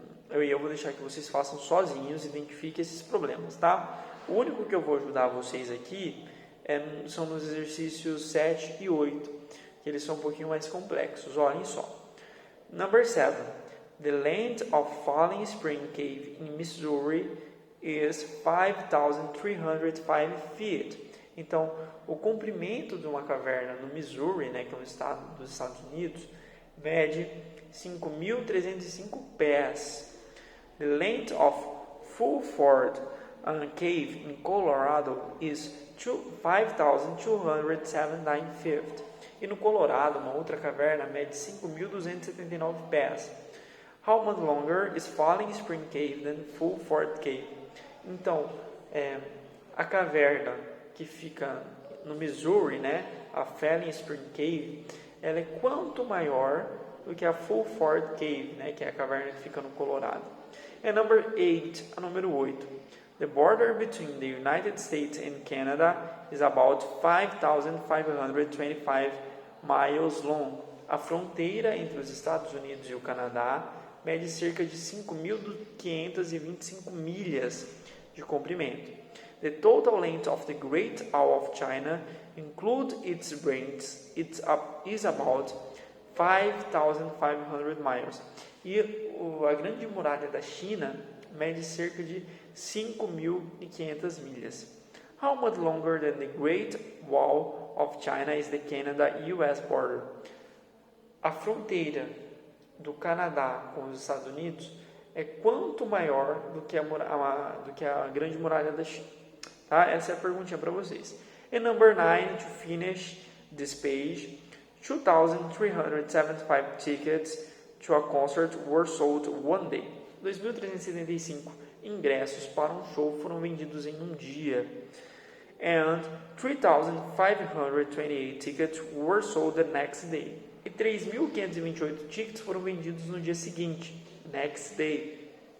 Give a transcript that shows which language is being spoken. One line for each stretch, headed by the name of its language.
Portuguese: Eu vou deixar que vocês façam sozinhos, identifiquem esses problemas, tá? O único que eu vou ajudar vocês aqui são nos exercícios 7 e 8, que eles são um pouquinho mais complexos. Olhem só.
English: Number 7. The length of Falling Spring Cave in Missouri is 5,305 feet.
Portuguese: Então, o comprimento de uma caverna no Missouri, né, que é um estado dos Estados Unidos, mede 5.305 pés.
English: The length of Fulford Cave in Colorado is 5,279 feet.
Portuguese: E no Colorado, uma outra caverna mede 5.279 pés.
English: How much longer is Falling Spring Cave than Fulford Cave?
Portuguese: Então, a caverna que fica no Missouri, né, a Falling Spring Cave, ela é quanto maior do que a Fulford Cave, né, que é a caverna que fica no Colorado.
English: And number 8,
Portuguese: a número 8.
English: The border between the United States and Canada is about 5,525 miles long.
Portuguese: A fronteira entre os Estados Unidos e o Canadá mede cerca de 5.525 milhas de comprimento.
English: The total length of the Great Wall of China, include its range, is about 5,500 miles.
Portuguese: E a Grande Muralha da China mede cerca de 5.500 milhas.
English: How much longer than the Great Wall of China is the Canada-US border?
Portuguese: A fronteira do Canadá com os Estados Unidos é quanto maior do que a Grande Muralha da China. Tá? Essa é a perguntinha para vocês.
English: And number 9, to finish this page, 2,375 tickets to a concert were sold one day.
Portuguese: 2.375 ingressos para um show foram vendidos em um dia.
English: And 3,528 tickets were sold the next day.
Portuguese: E 3.528 tickets foram vendidos no dia seguinte,
English: next day.